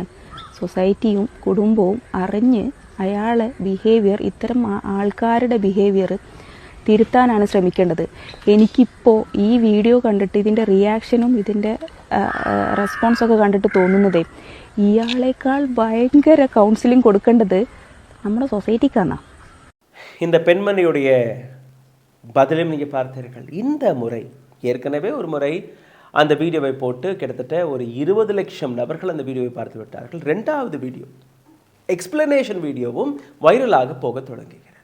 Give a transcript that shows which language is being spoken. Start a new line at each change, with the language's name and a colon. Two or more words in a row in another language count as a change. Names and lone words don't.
Malayalam: സൊസൈറ്റിയും കുടുംബവും അറിഞ്ഞ് അയാളെ ബിഹേവിയർ, ഇത്തരം ആൾക്കാരുടെ ബിഹേവിയർ തിരുത്താനാണ് ശ്രമിക്കേണ്ടത്. എനിക്കിപ്പോൾ ഈ വീഡിയോ കണ്ടിട്ട് ഇതിൻ്റെ റിയാക്ഷനും ഇതിൻ്റെ റെസ്പോൺസൊക്കെ കണ്ടിട്ട് തോന്നുന്നതേ, ഇയാളേക്കാൾ ഭയങ്കര കൗൺസിലിംഗ് കൊടുക്കേണ്ടത് നമ്മുടെ സൊസൈറ്റിക്കാണ്.
Tamil: இந்த பெண்மணியுடைய பதிலும் நீங்கள் பார்த்தீர்கள். இந்த முறை ஏற்கனவே ஒரு முறை அந்த வீடியோவை போட்டு கிட்டத்தட்ட ஒரு 20 லட்சம் நபர்கள் அந்த வீடியோவை பார்த்து விட்டார்கள். 2வது
English: video explanation video viral
Tamil: போக தொடங்குகிறது.